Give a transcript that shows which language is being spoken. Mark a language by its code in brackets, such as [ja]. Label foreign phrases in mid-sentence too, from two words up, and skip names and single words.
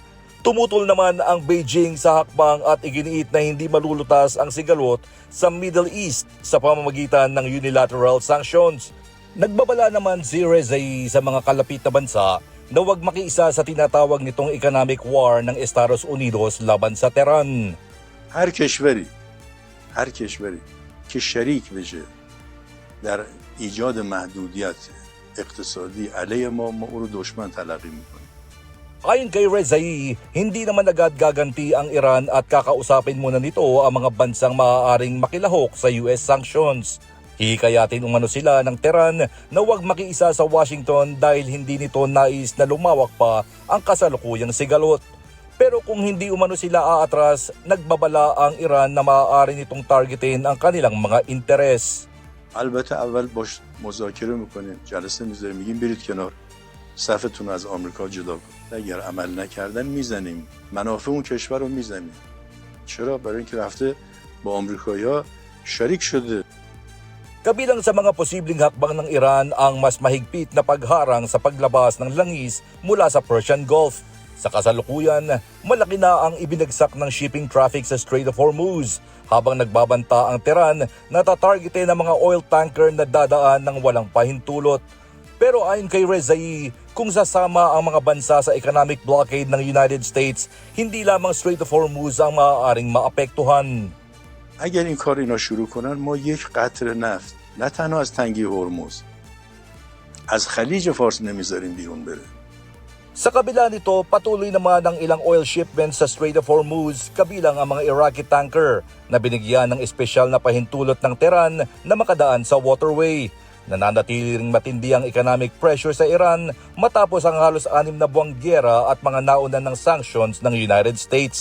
[tl] Tumutol naman ang Beijing sa hakbang at iginiit na hindi malulutas ang sigalot sa Middle East sa pamamagitan ng [en] unilateral sanctions. [tl] Nagbabala naman si Rezai sa mga kalapit na bansa na huwag makiisa sa tinatawag nitong [en] economic war [tl] ng Estados Unidos laban sa Tehran. [fa] هر کشوری که شریک بشه در ایجاد محدودیت اقتصادی علیه ما او رو دشمن تلقی میکنیم. [tl] Ayon kay Rezai, hindi naman agad gaganti ang Iran at kakausapin muna nito ang mga bansang maaaring makilahok sa [en] US sanctions. [tl] Hikayatin umano sila ng Tehran na huwag makiisa sa Washington dahil hindi nito nais na lumawak pa ang kasalukuyang sigalot. Pero kung hindi umano sila aatras, nagbabala ang Iran na maaari nitong targetin ang kanilang mga interes. [fa] البته اول باش مذاکره میکنیم، جلسه میذاریم، میگیم برید کنار، صفتون از آمریکا جدا کن. اگر عمل نکردن میزنیم، منافع اون کشور رو میزنیم. چرا؟ برای اینکه رفته با آمریکایی‌ها شریک شده. [tl] Kabilang sa mga posibleng hakbang ng Iran ang mas mahigpit na pagharang sa paglabas ng langis mula sa Persian Gulf. Sa kasalukuyan, malaki na ang ibinagsak ng [en] shipping traffic [tl] sa Strait of Hormuz habang nagbabanta ang Tehran na tatargetin ng mga [en] oil tanker [tl] na dadaan ng walang pahintulot. Pero ayon kay Rezai, kung sasama ang mga bansa sa [en] economic blockade [tl] ng United States, hindi lamang Strait of Hormuz ang maaaring maapektuhan. [fa] اگر این کار اینا شروع کنن ما یک قطره نفت نه تنها از تنگی هرمز از خلیج فارس نمیذاریم بیرون بره. [tl] Sa kabila nito, patuloy naman ang ilang [en] oil shipments [tl] sa Strait of Hormuz kabilang ang mga Iraqi tanker na binigyan ng espesyal na pahintulot ng Tehran na makadaan sa waterway. Nananatili ring matindi ang [en] economic pressure [tl] sa Iran matapos ang halos 6 na buwang gyera at mga nauna ng sanctions ng United States.